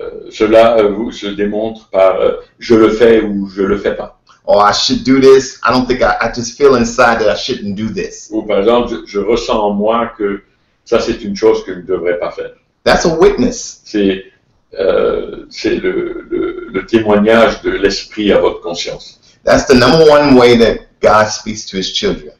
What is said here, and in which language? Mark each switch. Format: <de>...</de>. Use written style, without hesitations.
<fr>Cela se démontre par je le fais ou je le fais pas.</fr> <en>Or I should do this. I don't think I just feel inside that I shouldn't do this.</en> <fr>Ou par exemple, je ressens en moi que ça c'est une chose que je ne devrais pas faire.</fr> <en>That's a witness.</en> <fr>C'est le témoignage de l'esprit à votre conscience.</fr> <en>That's the number 1 way that God speaks to His children.</en>